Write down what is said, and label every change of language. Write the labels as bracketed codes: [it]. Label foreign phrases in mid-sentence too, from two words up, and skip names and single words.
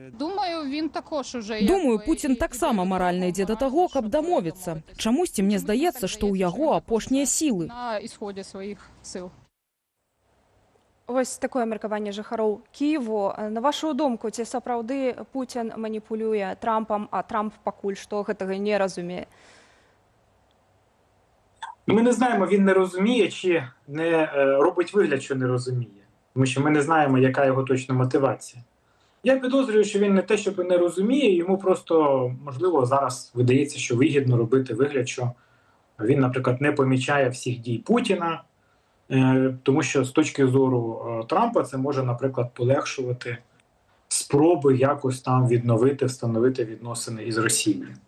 [be] Думаю, Путін таксама маральна ідзе да таго, каб дамовіцца. Чамусьці мне здаецца, што ў яго апошнія сілы. Вось такое меркаванне жыхароў Кіеву. На вашу думку, ці сапраўды Путін маніпулюе Трампам, а Трамп пакуль што гэтага не разумее? [uk] Ми не знаємо, він не розуміє чи не робить вигляд, що не розуміє. Тому що ми не знаємо, яка його точна мотивація. Я підозрюю, що він не те, щоб не розуміє, йому просто, можливо, зараз видається, що вигідно робити вигляд, що він, наприклад, не помічає всіх дій Путіна, тому що з точки зору Трампа це може, наприклад, полегшувати спроби якось там відновити, встановити відносини із Росією.